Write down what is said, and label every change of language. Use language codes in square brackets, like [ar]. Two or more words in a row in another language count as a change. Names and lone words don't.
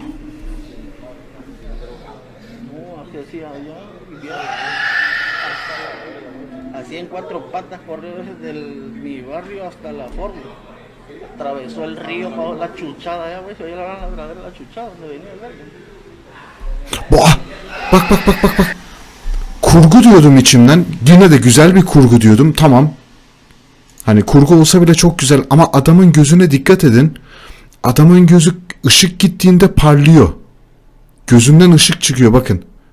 [es] Así en cuatro patas corrió desde mi barrio hasta la forma. Atravesó el río para la chuchada, ya ves, oye la ladradera de la chuchada donde venía el verga. [tr] Boğa. Bak bak bak bak bak. Kurgu diyordum içimden. Yine de güzel bir kurgu diyordum. Tamam. Hani kurgu olsa bile çok güzel ama adamın gözüne dikkat edin. Adamın gözü ışık gittiğinde parlıyor. Gözünden ışık çıkıyor bakın.